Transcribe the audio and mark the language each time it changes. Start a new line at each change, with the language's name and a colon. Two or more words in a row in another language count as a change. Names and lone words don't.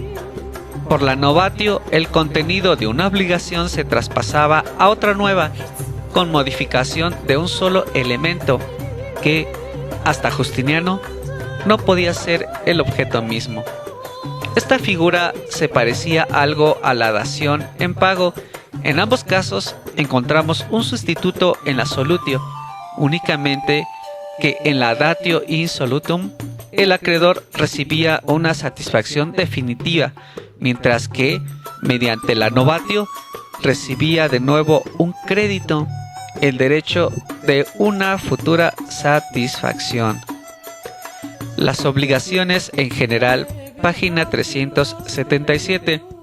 Spanish: Por la novatio, el contenido de una obligación se traspasaba a otra nueva, con modificación de un solo elemento, que, hasta Justiniano, no podía ser el objeto mismo. Esta figura se parecía algo a la dación en pago. En ambos casos encontramos un sustituto en la solutio, únicamente que en la
Latin: datio in solutum
Spanish: el acreedor recibía una satisfacción definitiva, mientras que, mediante la novatio, recibía de nuevo un crédito, el derecho de una futura satisfacción. Las obligaciones en general, página 377.